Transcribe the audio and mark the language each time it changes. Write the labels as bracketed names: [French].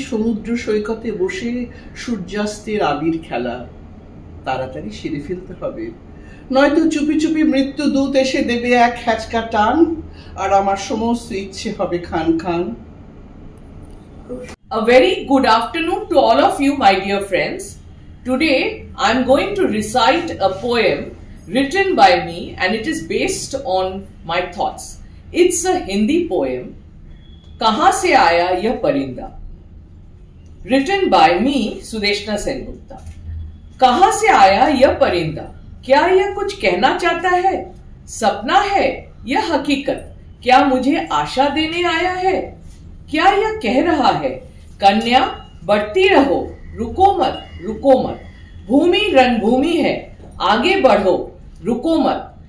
[Bangla] সমুদ্র সৈকতে বসে সূর্যাস্তের আবির খেলা তাড়াতাড়ি সেরে ফেলতে হবে, নয়তো চুপি চুপি মৃত্যু দূত এসে দেবে এক হ্যাচকা টান, আর আমার সমস্ত ইচ্ছে হবে খান খান। [English] A very good afternoon to all of you, my dear friends. Today I am going to recite a poem written by me, and it is based on my thoughts. It's a Hindi poem, Kahan se aaya yeh parinda, written by me, Sudeshna Sengupta. [Hindi] Kahan se aaya yeh parinda, क्या यह कुछ कहना चाहता है? सपना है यह हकीकत, क्या मुझे आशा देने आया है? क्या यह कह रहा है कन्या बढ़ती रहो, रुको मत, भूमि रणभूमि है, आगे बढ़ो, रुको मत।